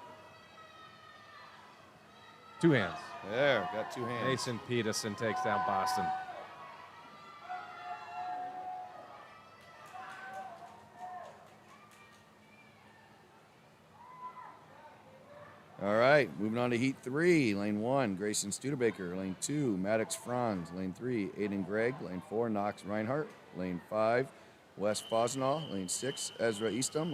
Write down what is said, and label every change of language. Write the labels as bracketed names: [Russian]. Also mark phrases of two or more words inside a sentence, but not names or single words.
[English] 2 hands. There, got 2 hands. Mason Peterson takes down Boston. All right, moving on to Heat 3. Lane 1, Grayson Studebaker. Lane 2, Maddox Franz. Lane 3, Aiden Gregg. Lane 4, Knox Reinhardt. Lane 5, Wes Fosnaw. Lane 6, Ezra Eastham.